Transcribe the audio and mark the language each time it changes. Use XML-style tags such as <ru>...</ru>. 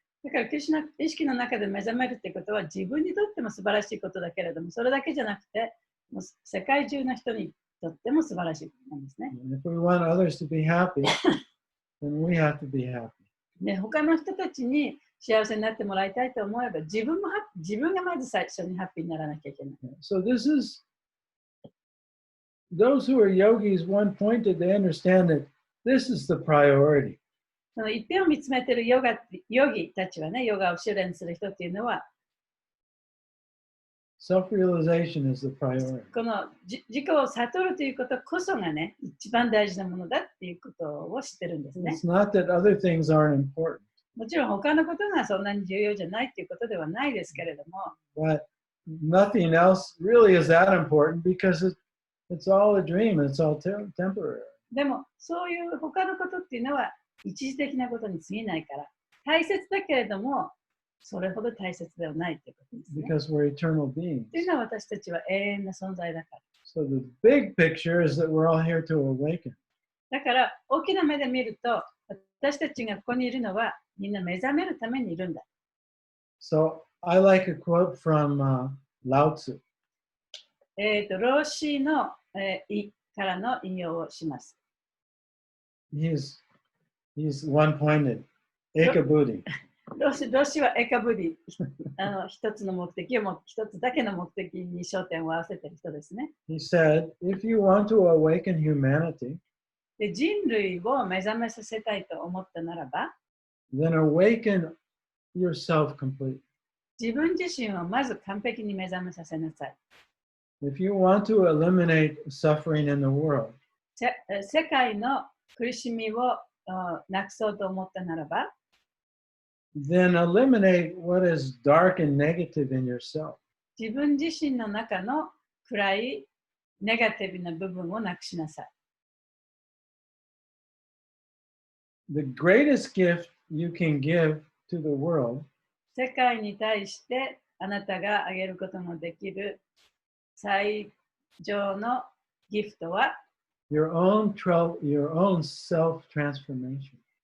<ja>だから、クリシュナ意識の中で目覚めるってことは自分にとっても素晴らしいことだけれども、それだけじゃなくて、もう世界中の人にとっても素晴らしいことなんですね。</ja> <en>And if we want others to be happy, then we have to be happy.</en> <ja>で、他の人たちに幸せになってもらいたいと思えば、自分がまず最初にハッピーにならなきゃいけない。</ja> <en>So this is, those who are yogis, one point that they understand that this is the priority.</en> <ja>その一点を見つめているヨギたちはね、ヨガを修練する人っていうのは、</ja> <en>Self-realization is the priority.</en> <ja>この自己を悟るということこそがね、一番大事なものだっていうことを知ってるんですね。</ja> <en>It's not that other things aren't important,</en> <ja>もちろん他のことがそんなに重要じゃないっていうことではないですけれども、</ja> <en>but nothing else really is that important because it's all a dream. It's all temporary.</en> <ja>でもそういう他のことっていうのは一時的なことに過ぎないから、大切だけれども、それほど大切ではないということですね。</ja> <en>Because we're eternal beings.</en> <ja>というのは私たちは永遠な存在だから。</ja> <en>So the big picture is that we're all here to awaken.</en> <ja>だから大きな目で見ると、私たちがここにいるのはみんな目覚めるためにいるんだ。</ja> <en>So I like a quote from Lao Tzu.</en> <ja>老子の、からの引用をします。</ja> <en>He's one-pointed. Eka Buddhi.</en> <ja>老子はエカブディ、一つの目的を一つだけの目的に焦点を合わせている人ですね。</ja> <en>He said, if you want to awaken humanity,</en> <ja>で人類を目覚めさせたいと思ったならば、</ja> <en>then awaken yourself completely.</en> <ja>自分自身をまず完璧に目覚めさせなさい。</ja> <en>If you want to eliminate suffering in the world,</en> <ja>世界の苦しみをなくそうと思ったならば、</ja> <en>then eliminate what is dark and negative in yourself.</en> <ja>自分自身の中の暗いネガティブな部分をなくしなさい。</ja> <en>The greatest gift you can give to the world</en> <ja>世界に対してあなたがあげることのできる最上のギフトは</ja> <en>your own self-transformation.</en>